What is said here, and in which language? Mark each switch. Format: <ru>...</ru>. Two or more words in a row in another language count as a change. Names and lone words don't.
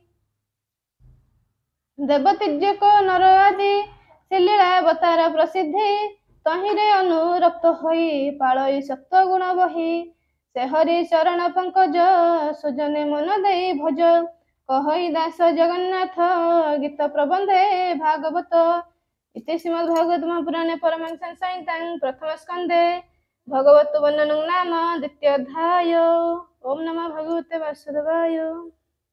<or>ଦେବତୀର୍ଯ୍ୟକ ନର ଆଦି ସେ ଲୀଳାବତାର ପ୍ରସିଦ୍ଧି ତହିଁରେ ଅନୁରକ୍ତ ହୋଇ ପାଳଇ ସତ୍ୱ ଗୁଣ ବହି ସେ ହରି ଚରଣ ପଙ୍କଜ ସୁଜନେ ମନ ଦେଇ ଭଜ କହଇ ଦାସ ଜଗନ୍ନାଥ ଗୀତ ପ୍ରବନ୍ଧେ ଭାଗବତ</or> <sa>इति श्रीमद्भागवत महापुराणे परमहंस संहितां प्रथम स्कन्धे भगवत वर्णनं नाम द्वितीयोऽध्याय। ओम नमः भगवते वासुदेवाय।</sa>